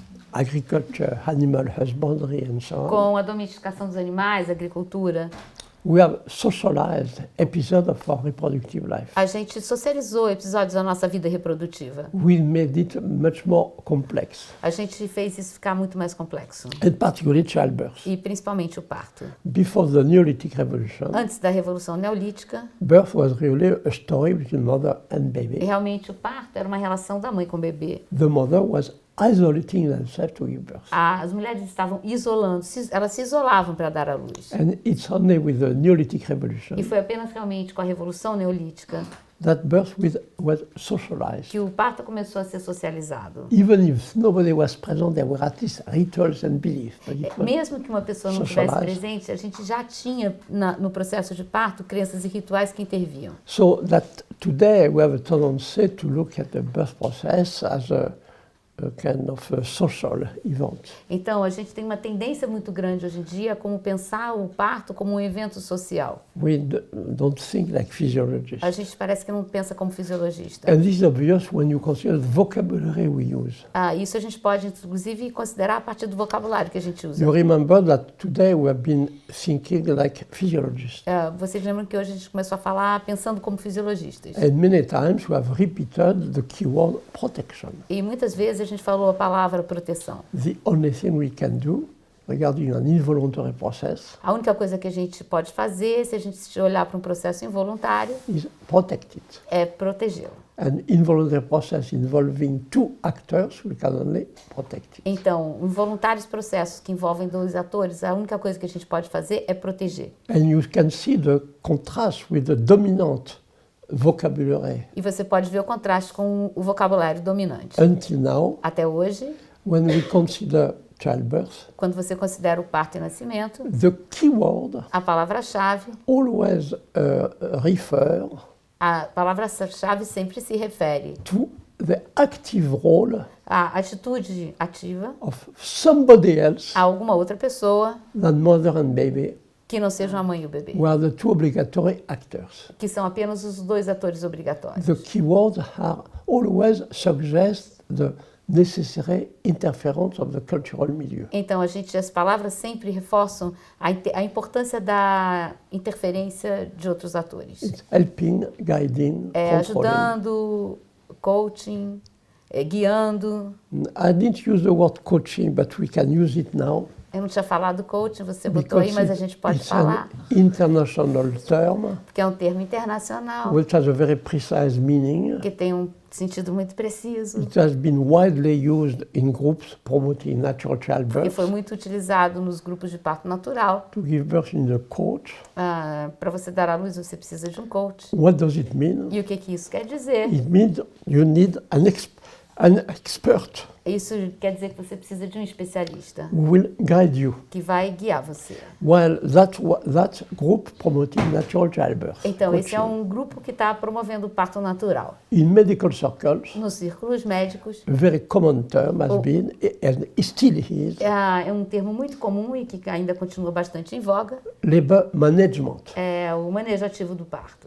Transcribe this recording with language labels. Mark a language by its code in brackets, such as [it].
[en] agriculture, animal husbandry, and so on, [pt] com a domesticação dos animais, a agricultura, [en] we have socialized episodes of our reproductive life. [pt] a gente socializou episódios da nossa vida reprodutiva. [en] We made it much more complex, [pt] A gente fez isso ficar muito mais complexo. [en] and particularly childbirth. [pt] E principalmente o parto. [en] Before the Neolithic Revolution, [pt] Antes da Revolução Neolítica, [en] birth was really a story between mother and baby. [pt] realmente o parto era uma relação da mãe com o bebê. [en] The mother was isolating themselves to give birth. [pt] As mulheres estavam isolando, elas se isolavam para dar à luz. [en] And it's only with the Neolithic Revolution [pt] E foi apenas realmente com a Revolução Neolítica [en] that birth was socialized. [pt] que o parto começou a ser socializado. [en] Even if nobody was present, there were at least rituals and beliefs. But it was [pt] Mesmo que uma pessoa não estivesse [en] socialized. [pt] presente, a gente já tinha no processo de parto crenças e rituais que interviam. [en] So that today we have a tendency to look at the birth process as a kind of a social event. [pt] Então, a gente tem uma tendência muito grande hoje em dia como pensar o parto como um evento social. [en] We don't think like physiologists. [pt] A gente parece que não pensa como fisiologista. [en] And this is obvious when you consider the vocabulary we use. [pt] Isso a gente pode, inclusive, considerar a partir do vocabulário que a gente usa. [en] You remember that today we have been thinking like physiologists. [pt] Vocês lembram que hoje a gente começou a falar pensando como fisiologistas. [en] And many times we have repeated the keyword protection. [pt] E muitas vezes a gente falou a palavra proteção. [en] The only thing we can do regarding an involuntary process [pt] A única coisa que a gente pode fazer, se a gente olhar para um processo involuntário, [en] is protect it. [pt] é protegê-lo. [en] An involuntary process involving two actors, we can only protect it. [pt] Então, involuntários processos que envolvem dois atores, a única coisa que a gente pode fazer é proteger. [en] And you can see the contrast with the dominant vocabulary. [pt] E você pode ver o contraste com o vocabulário dominante. [en] Until now, [pt] Até hoje, [en] when we consider childbirth, [pt] quando você considera o parto e nascimento, [en] the keyword [pt] a palavra-chave, [en] always refer [pt] a palavra-chave sempre se refere [en] to the active role [pt] à atitude ativa [en] of somebody else [pt] a alguma outra pessoa [en] than mother and baby, [pt] que não seja a mãe e o bebê, [en] who are the two obligatory actors. [pt] que são apenas os dois atores obrigatórios. [en] The keywords are always suggest the necessary interference of the cultural milieu. [pt] Então, as palavras sempre reforçam a importância da interferência de outros atores. [en] It's helping, guiding, controlling. [pt] Ajudando, coaching, guiando. [en] I didn't use the word coaching, but we can use it now. [pt] Eu não tinha falado coaching, você botou aí, mas a gente pode [en] it's [pt] falar, [en] an international term [pt] porque é um termo internacional, [en] which has a very precise meaning. [pt] que tem um sentido muito preciso, [en] It has been widely used in groups promoting natural [pt] e [en] childbirth. [pt] foi muito utilizado nos grupos de parto natural. [en] To give birth in the coach. [pt] Para você dar à luz, você precisa de um coach. [en] What does it mean? [pt] E o que isso quer dizer? [en] It means you need an expert [pt] Isso quer dizer que você precisa de um especialista [en] who will guide you, [pt] que vai guiar você. [en] while that group promoting natural childbirth. [pt] Então, esse é [en] coaching. [pt] um grupo que está promovendo o parto natural. [en] In medical circles, [pt] Nos círculos médicos, [en] a very common term has been, and still is, [pt] é um termo muito comum e que ainda continua bastante em voga, [en] labor management. [pt] é o manejo ativo do parto.